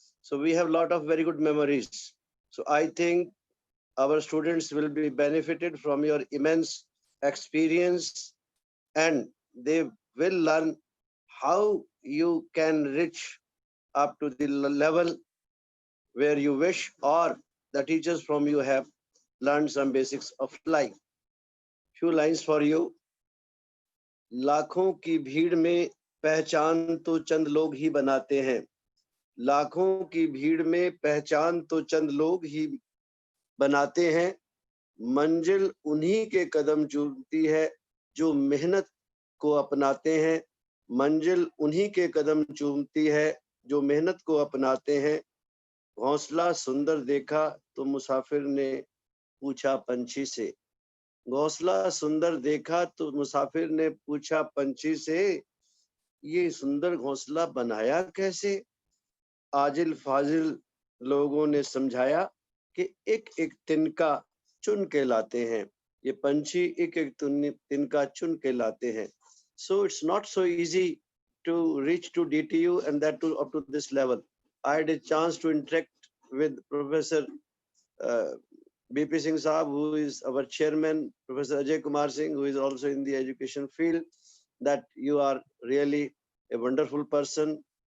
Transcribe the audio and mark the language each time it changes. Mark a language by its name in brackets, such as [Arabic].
[English] So we have a lot of very good memories. So I think our students will be benefited from your immense experience, and they will learn how you can reach up to the level where you wish, or the teachers from you have learned some basics of life. Few lines for you. [Hindi] लाखों की भीड़ में पहचान तो चंद लोग ही बनाते हैं. लाखों की भीड़ में पहचान तो चंद लोग ही बनाते हैं. मंजिल उन्हीं के कदम चूमती है जो मेहनत को अपनाते हैं. मंजिल उन्हीं के कदम चूमती है जो मेहनत को अपनाते हैं. घोंसला सुंदर देखा तो मुसाफिर ने पूछा पंछी से. घोंसला सुंदर देखा तो मुसाफिर ने पूछा पंछी से, ये सुंदर घोंसला बनाया कैसे. आजिल फाजिल लोगों ने समझाया कि एक एक तिनका चुन के लाते हैं. ये पंछी एक एक तिनका चुन के लाते हैं. [English] So it's not so easy to reach to DTU, and that to up to this level. I had a chance to interact with Professor BP Singh Saab, who is our chairman, Professor Ajay Kumar Singh, who is also in the education field, that you are really a wonderful person.